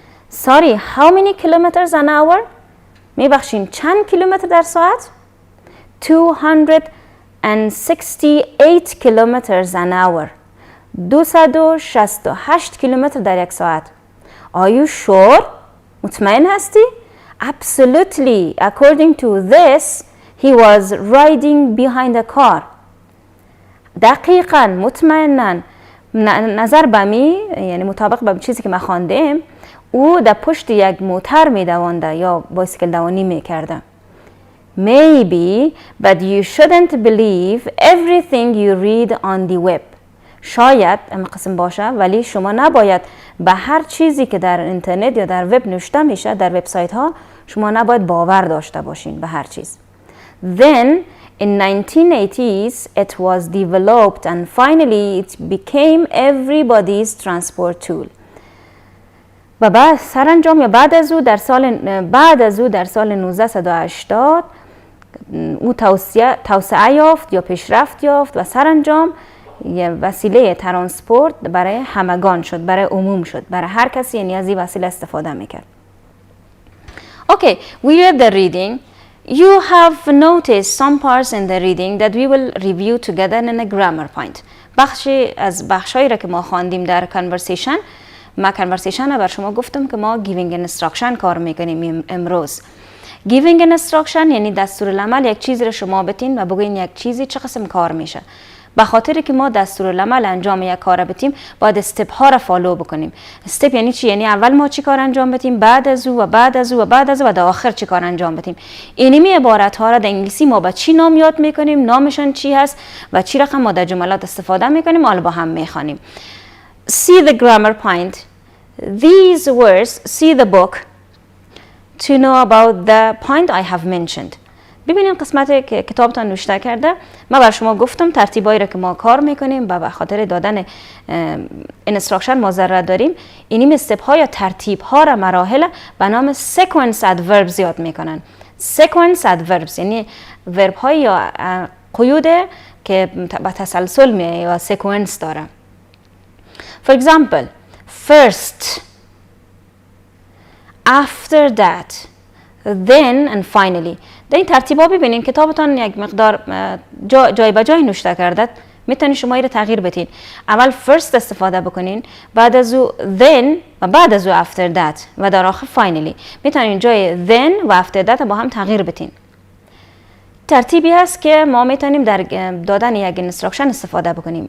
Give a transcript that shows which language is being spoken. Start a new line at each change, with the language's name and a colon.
English: Sorry, how many kilometers an hour؟
Persian: میبخشین چند کیلومتر در ساعت؟
English: 268 kilometers an hour.
Persian: 268 کیلومتر در یک ساعت.
English: Are you sure؟
Persian: مطمئن هستی؟
English: Absolutely. According to this, he was riding behind a car.
Persian: دقیقاً مطمئناً نظر به می، یعنی مطابق به چیزی که ما خواندیم، او در پشت یک موتر می دوانده یا بایسیکل دوانی می کرده.
English: Maybe, but you shouldn't believe everything you read on the web.
Persian: شاید این قسم باشه، ولی شما نباید به هر چیزی که در اینترنت یا در وب نوشته میشه، در وبسایت ها، شما نباید باور داشته باشین به هر چیز.
English: Then in 1980s it was developed and finally it became everybody's transport tool.
Persian: و بعد سرانجام یا بعد از او در سال 1980 او توسعه یافت یا پیشرفت یافت و سرانجام یه وسیله ترانسپورت برای همگان شد، برای عموم شد، برای هر کسی یعنی از این وسیله استفاده میکرد.
English: Okay, we read the reading. You have noticed some parts in the reading that we will review together in a grammar point.
Persian: بخشی از بخشایی را که ما خواندیم در conversation، ما conversation بر شما گفتم که ما giving instruction کار میکنیم امروز. giving instruction یعنی دستورالعمل، یک چیزی را شما بتین و بگوین یک چیزی چه قسم کار میشه. به خاطر که ما دستورالعمل انجام یک کار بدیم باید استپ ها را فالو بکنیم. استپ یعنی چی؟ یعنی اول ما چی کار انجام بدیم، بعد از او و بعد از او و بعد از او و در آخر چی کار انجام بدیم. اینمی عبارت ها را در انگلیسی ما با چی نام یاد میکنیم، نامشان چی هست و چی رقم ما در جملات استفاده میکنیم، حالا با هم میخوانیم.
English: See the grammar point. These words, see the book to know about the point I have mentioned.
Persian: ببینین قسمتی که کتابتان نوشته کرده، ما بر شما گفتم ترتیبایی را که ما کار میکنیم و به خاطر دادن انستراکشن ما ضرورت داریم. اینیم استپ ها یا ترتیب ها را مراحل به نام sequence adverbs یاد میکنن. sequence adverbs یعنی ورب های یا قیود که به تسلسل میه یا sequence داره.
English: For example, first, after that, then and finally.
Persian: در این ترتیبا ببینین کتابتان یک مقدار جای به جای نوشته کرده، میتونین شما این تغییر بدین. اول first استفاده بکنین، بعد از او then و بعد از او after that و در آخر finally. میتونین جای then و after that با هم تغییر بدین. ترتیبی هست که ما میتونیم در دادن یک instruction استفاده بکنیم.